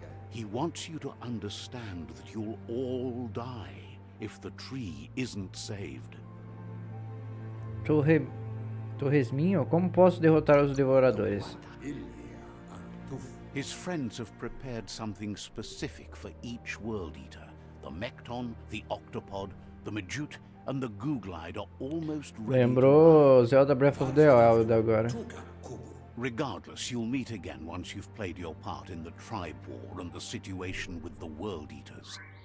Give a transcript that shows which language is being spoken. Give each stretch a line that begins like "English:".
English: He wants you to understand that you'll all die if the tree isn't saved.
Portuguese: Torresminho, como posso derrotar os devoradores?
English: His friends have prepared something specific for each World Eater. The Mekton, the Octopod, the Majut, and the Googlide are almost ready.
Portuguese: Lembrou Zelda Breath of the Wild agora.
English: Regardless, you'll meet again once you've played your part in the tribe war and the situation with the World Eaters.